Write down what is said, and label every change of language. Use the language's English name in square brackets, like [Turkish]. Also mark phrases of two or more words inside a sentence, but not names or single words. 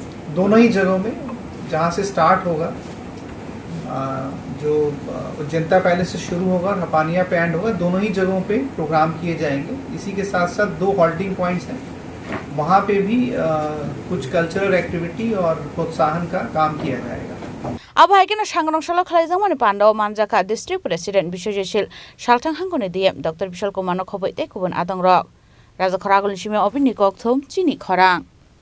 [Hindi] दोनों ही जगहों में जहाँ से स्टार्ट होगा, जो जनता पहले से शुरू होगा और हपानिया पे एंड होगा, दोनों ही जगहों पे प्रोग्राम किए जाएंगे। इसी के साथ साथ 2 हॉल्टिंग पॉइंट्स हैं, वहाँ पे भी कुछ कल्चरल एक्टिविटी और प्रोत्साहन का काम किया जाएगा। [Kok Borok] आबाहायकेना सांग्रांसला खलायजांमानि पान्दाव मानजाका [English] district president [Kok Borok] बिश्वजित सालथां हांखोनि दिएम डॉक्टर विशाल कुमारनो खबैते गुबुन आदंरक राजा खरागलनि सिमे अबिनि कक्थुम चिनि खरां।